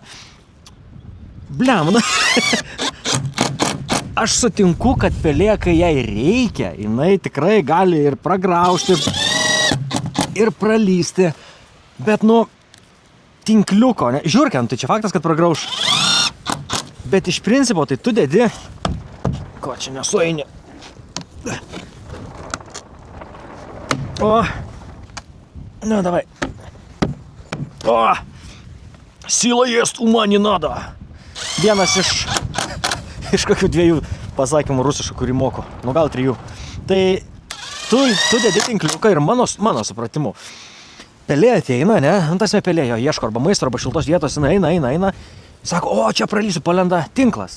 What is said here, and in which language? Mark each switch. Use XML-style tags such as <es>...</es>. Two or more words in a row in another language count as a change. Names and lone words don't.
<lt>Blem, Aš sutinku, kad pelė, kai jai reikia, jinai tikrai gali ir pragraužti, ir pralysti, bet tinkliuko, ne, žiūrkiant, tai čia faktas, kad pragrauž. Bet iš principo, tai tu dedi, ko čia nesueini.</lt> <ru>Давай. Сила есть, ума не надо.</ru> <lt>Vienas iš kokių 2 pasakymų rusiškų, kurį moku. Gal 3. Tai tu dedi tinkliuką ir mano supratimu. pelė ateina, ne? Tasme pelė jo ieško arba maisto, arba šiltos vietos, eina. Sako, o čia pralysiu, palenda tinklas.</lt>